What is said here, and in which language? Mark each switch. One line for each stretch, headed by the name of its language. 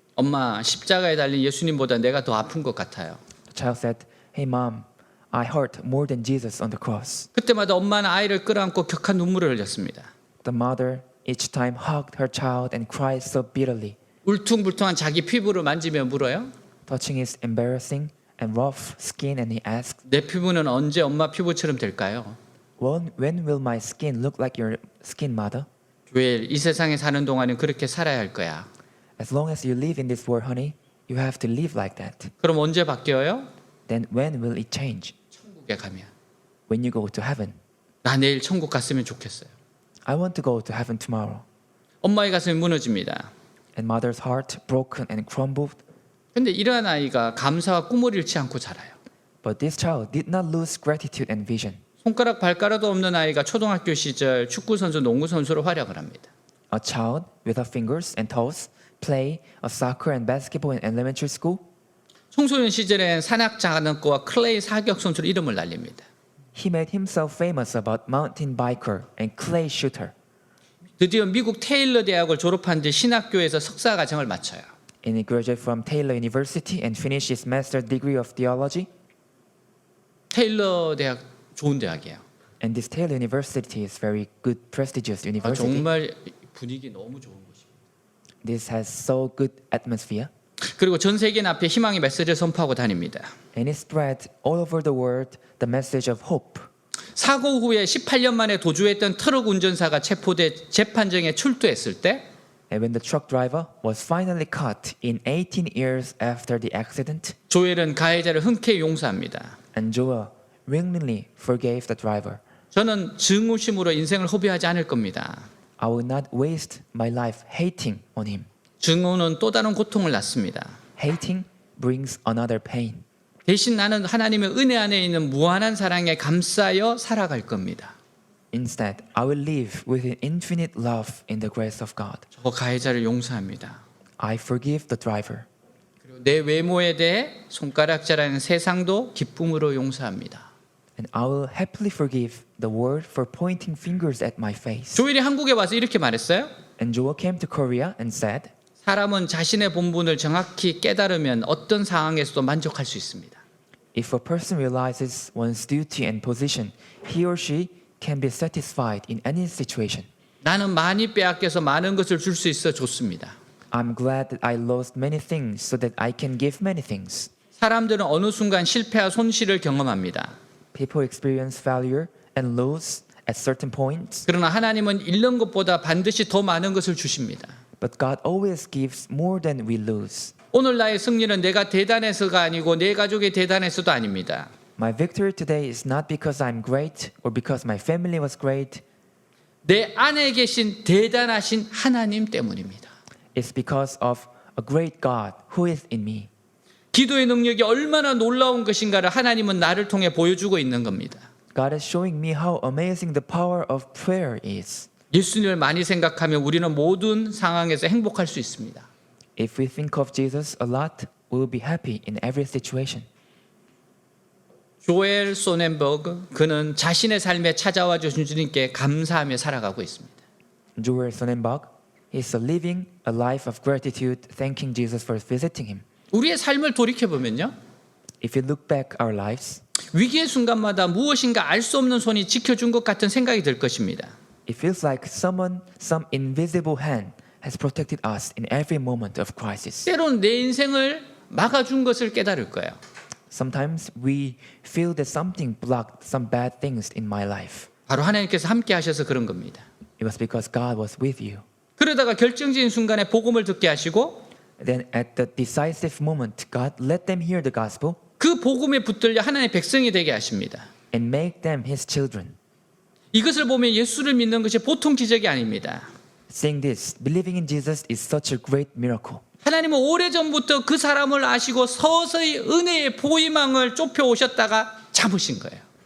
Korean: 엄마 십자가에 달린 예수님보다 내가 더 아픈 것 같아요.
English: the child said, "Hey mom, I hurt more than Jesus on the cross."
Korean: 그때마다 엄마는 아이를 끌어안고 격한 눈물을 흘렸습니다.
English: The mother each time hugged her child and cried so bitterly,
Korean: 울퉁불퉁한 자기 피부를 만지며 물어요.
English: touching his embarrassing and rough skin, and he asked,
Korean: 내 피부는 언제 엄마 피부처럼 될까요?
English: when will my skin look like your skin, mother?
Korean: 조엘, 이 세상에 사는 동안은 그렇게 살아야 할 거야.
English: As long as you live in this world, honey, you have to live like that.
Korean: 그럼 언제 바뀌어요?
English: Then when will it change?
Korean: 천국에 가면.
English: When you go to heaven.
Korean: 나 내일 천국 갔으면 좋겠어요.
English: I want to go to heaven tomorrow.
Korean: 엄마의 가슴이 무너집니다.
English: And mother's heart broken and crumbled.
Korean: 근데 이러한 아이가 감사와 꿈을 잃지 않고 자라요.
English: But this child did not lose gratitude and vision.
Korean: 손가락 발가락도 없는 아이가 초등학교 시절 축구 선수, 농구 선수로 활약을 합니다.
English: A child without fingers and toes play a soccer and basketball in elementary school.
Korean: 청소년 시절엔 산악 장난꾸와 클레이 사격 선수로 이름을 날립니다.
English: He made himself famous about mountain biker and clay shooter.
Korean: 드디어 미국 테일러 대학을 졸업한 뒤 신학교에서 석사 과정을 마쳐요.
English: And he graduated from Taylor University and finished his master's degree of theology.
Korean: 테일러 대학 좋은 대학이에요.
English: And this Taylor University is very good, prestigious university.
Korean: 정말 분위기 너무 좋은 곳입니다.
English: This has so good atmosphere.
Korean: 그리고 전 세계 앞에 희망의 메시지를 선포하고 다닙니다.
English: And it spread all over the world the message of hope.
Korean: 사고 후에 18년 만에 도주했던 트럭 운전사가 체포돼 재판정에 출두했을 때
English: And when the truck driver was finally caught in 18 years after the accident,
Korean: 조엘은 가해자를 흔쾌히 용서합니다.
English: and Joel willingly forgave the driver.
Korean: 저는 증오심으로 인생을 허비하지 않을 겁니다.
English: I will not waste my life hating on him.
Korean: 증오는 또 다른 고통을 낳습니다.
English: Hating brings another pain.
Korean: 대신 나는 하나님의 은혜 안에 있는 무한한 사랑에 감싸여 살아갈 겁니다.
English: Instead, I will live with an infinite love in the grace of God.
Korean: 저 가해자를 용서합니다.
English: I forgive the driver.
Korean: 그리고 내 외모에 대해 손가락질하는 세상도 기쁨으로 용서합니다.
English: And I will happily forgive the world for pointing fingers at my face.
Korean: 조엘이 한국에 와서 이렇게 말했어요.
English: And Joel came to Korea and said,
Korean: 사람은 자신의 본분을 정확히 깨달으면 어떤 상황에서도 만족할 수 있습니다.
English: if a person realizes one's duty and position, he or she can be satisfied in any situation.
Korean: 나는 많이 빼앗겨서 많은 것을 줄 수 있어 좋습니다.
English: I'm glad that I lost many things so that I can give many things.
Korean: 사람들은 어느 순간 실패와 손실을 경험합니다.
English: People experience failure and loss at certain points,
Korean: 그러나 하나님은 잃는 것보다 반드시 더 많은 것을 주십니다.
English: but God always gives more than we lose.
Korean: 오늘 나의 승리는 내가 대단해서가 아니고 내 가족이 대단해서도 아닙니다.
English: My victory today is not because I'm great or because my family was great.
Korean: 내 안에 계신 대단하신 하나님 때문입니다.
English: It's because of a great God who is in me.
Korean: 기도의 능력이 얼마나 놀라운 것인가를 하나님은 나를 통해 보여주고 있는 겁니다.
English: God is showing me how amazing the power of prayer is.
Korean: 예수님을 많이 생각하면 우리는 모든 상황에서 행복할 수 있습니다.
English: If we think of Jesus a lot, we will be happy in every situation.
Korean: 조엘 소넨버그 그는 자신의 삶에 찾아와 주신 주님께 감사하며 살아가고 있습니다.
English: Joel Sonnenberg is living a life of gratitude, thanking Jesus for visiting him.
Korean: 우리의 삶을 돌이켜 보면요,
English: If you look back our lives,
Korean: 위기의 순간마다 무엇인가 알 수 없는 손이 지켜준 것 같은 생각이 들 것입니다.
English: it feels like some invisible hand has protected us in every moment of crisis.
Korean: 때로는 내 인생을 막아준 것을 깨달을 거예요.
English: Sometimes we feel that something blocked some bad things in my life.
Korean: 바로 하나님께서 함께 하셔서 그런 겁니다.
English: It was because God was with you.
Korean: 그러다가 결정적인 순간에 복음을 듣게 하시고
English: Then at the decisive moment, God let them hear the gospel
Korean: 그 복음에 붙들려 하나님의 백성이 되게 하십니다.
English: and make them His children.
Korean: 이것을 보면 예수를 믿는 것이 보통 기적이 아닙니다.
English: Saying this, believing in Jesus is such a great miracle.
Korean: 하나님은 오래전부터 그 사람을 아시고 서서히 은혜의 보임망을 좁혀 오셨다가 잡으신 거예요.